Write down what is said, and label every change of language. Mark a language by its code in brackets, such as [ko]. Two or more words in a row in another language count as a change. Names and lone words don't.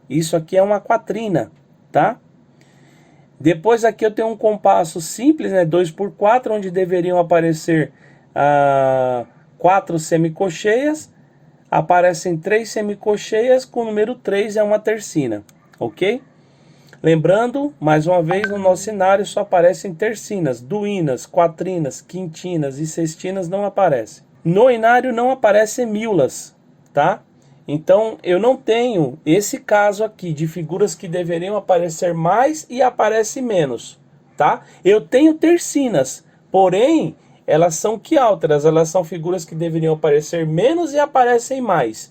[pt] Isso aqui é uma quatrina, tá? Depois aqui eu tenho um compasso simples, né? 2/4, onde deveriam aparecer 4 semicolcheias. Aparecem 3 semicolcheias, com o número 3 é uma tercina, ok? Lembrando, mais uma vez, no nosso cenário só aparecem tercinas, duínas, quatrinas, quintinas e sextinas não aparecem. No inário não aparecem hemíulas, tá? Então eu não tenho esse caso aqui de figuras que deveriam aparecer mais e aparecem menos, tá? Eu tenho tercinas, porém elas são quiálteras, elas são figuras que deveriam aparecer menos e aparecem mais.